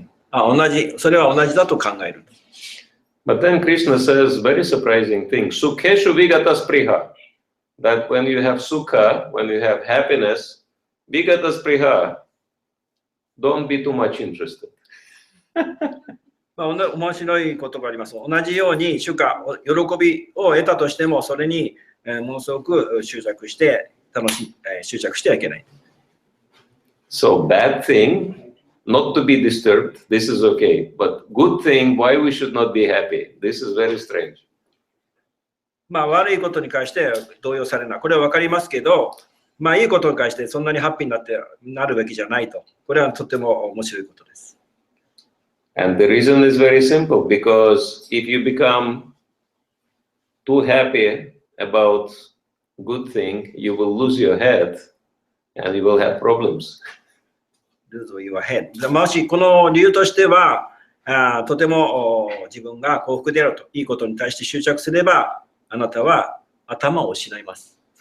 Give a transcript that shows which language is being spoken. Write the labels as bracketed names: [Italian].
[Japanese] 同じ、それは同じだと考える。 [English] But then Krishna says very surprising thing. [Sanskrit] Sukheshu vigata spriha. [English] That when you have sukha, when you have happiness, [Sanskrit] vigata spriha, [English] don't be too much interested. [Japanese] まあ、面白いことがあります。同じように主家、喜びを得たとしても、それにものすごく執着してはいけない。 [English] So bad thing, not to be disturbed, this is okay. But good thing, why we should not be happy? This is very strange. [Japanese] まあ、悪いことに関して動揺されない。これは分かりますけど、まあ、いいことに関してそんなにハッピーになるべきじゃないと。これはとても面白いことです。 [English] And the reason is very simple, because if you become too happy about good thing, you will lose your head and you will have problems. Lose your head. [Japanese] もしこの理由としては、とても自分が幸福であると、いいことに対して執着すれば、あなたは頭を失います。